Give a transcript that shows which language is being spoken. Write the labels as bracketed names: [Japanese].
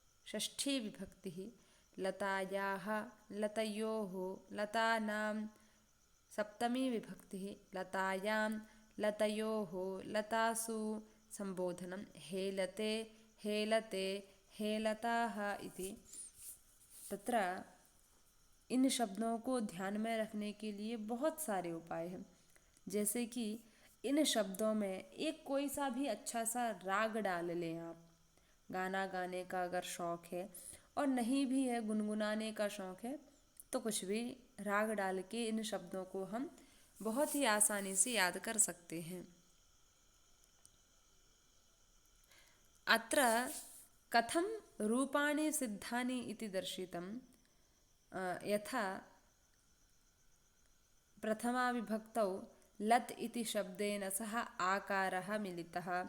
[Sanskrit] षष्ठी विभक्तिः लतायाः लतयोः लतानां, सप्तमी विभक्तिः लतायां लतयोः लतासु, संबोधनं हेलते हेलते हेलताः इति। तत्र [Hindi] इन शब्दों को ध्यान में रखने के लिए बहुत सारे उपाय हैं। जैसे कि इन शब्दों में एक कोई सा भी अच्छा सा राग डाल लें आप। गाना गाने का अगर शौक़ है और नहीं भी है, गुनगुनाने का शौक़ है, तो कुछ भी राग डाल के इन शब्दों को हम बहुत ही आसानी से याद कर सकते हैं। [Sanskrit] अत्र कथं रूपाणि सिद्धानि इति दर्शितं। यथा प्रथमा विभक्तौ लत् इति शब्देन सह आकारः मिलितः।